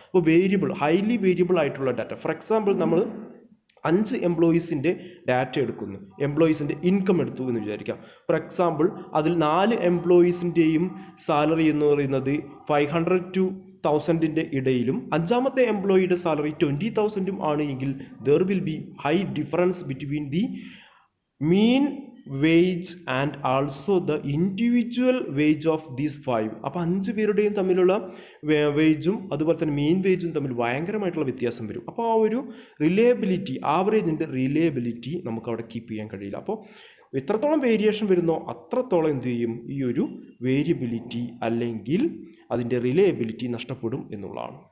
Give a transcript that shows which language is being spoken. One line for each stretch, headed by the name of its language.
Malayalam: അപ്പോൾ highly variable ആയിട്ടുള്ള data, for example നമ്മൾ 5 എംപ്ലോയീസിൻ്റെ ഡാറ്റ എടുക്കുന്നു, എംപ്ലോയീസിൻ്റെ ഇൻകം എടുത്തു എന്ന് വിചാരിക്കാം. ഫോർ എക്സാമ്പിൾ അതിൽ 4 എംപ്ലോയീസിൻ്റെയും സാലറി എന്ന് പറയുന്നത് 500 to 1000 ഇടയിലും 5ാമത്തെ എംപ്ലോയിയുടെ സാലറി 20,000 ആണ് എങ്കിൽ
English: There will be high difference between the mean wage and also the individual wage of these 5.
Malayalam: അപ്പോൾ 5 പേരുടെയും തമ്മിലുള്ള വേജും അതുപോലെ തന്നെ മീൻ വേജും തമ്മിൽ ഭയങ്കരമായിട്ടുള്ള വ്യത്യാസം വരും. അപ്പോൾ ആ ഒരു റിലയബിലിറ്റി, ആവറേജിൻ്റെ റിലയബിലിറ്റി നമുക്ക് അവിടെ കീപ്പ് ചെയ്യാൻ കഴിയില്ല. അപ്പോൾ എത്രത്തോളം വേരിയേഷൻ വരുന്നോ അത്രത്തോളം എന്ത് ചെയ്യും, ഈ ഒരു വേരിയബിലിറ്റി അല്ലെങ്കിൽ അതിൻ്റെ റിലയബിലിറ്റി നഷ്ടപ്പെടും എന്നുള്ളതാണ്.